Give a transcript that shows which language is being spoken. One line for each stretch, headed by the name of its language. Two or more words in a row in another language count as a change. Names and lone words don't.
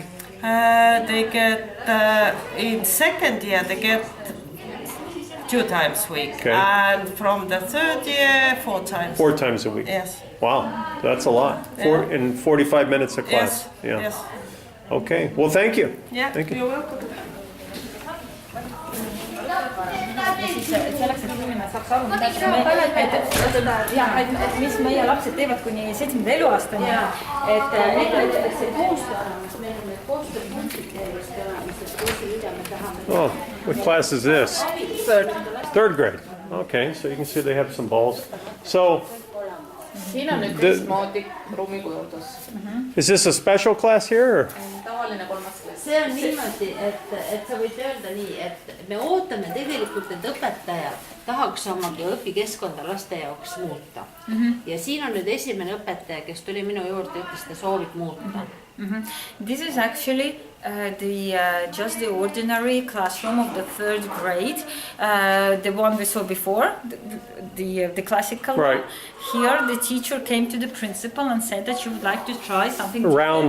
English: They get, in second year, they get 2 times a week. Okay. And from the third year, 4 times. 4 times a week. Yes. Wow, that's a lot. In 45 minutes a class. Yes. Yeah. Yes. Okay. Well, thank you. Yeah, Thank you. you're welcome.
Estonian: Ja siis selleks, et inimene saaks aru, et mis meie lapsed teevad kuni 7. eluaastani, et see
English: Oh, what class is this? Third. 3rd grade. Okay, so you can see they have some balls. So,
Estonian: Siin on nüüd teistmoodi ruumikujundus.
English: is this a special class here? Or?
Estonian: Tavaline 3. klass. see on niimoodi, et sa võid öelda nii, et me ootame tegelikult, et õpetajad tahaks oma õpikeskkonda laste jaoks muuta. Ja siin on nüüd esimene õpetaja, kes tuli minu juurde, ütles, ta soovib muuta.
English: This is actually just the ordinary classroom of the 3rd grade, the one we saw before, the classical Right. one. Here, the teacher came to the principal and said that she would like to try something Round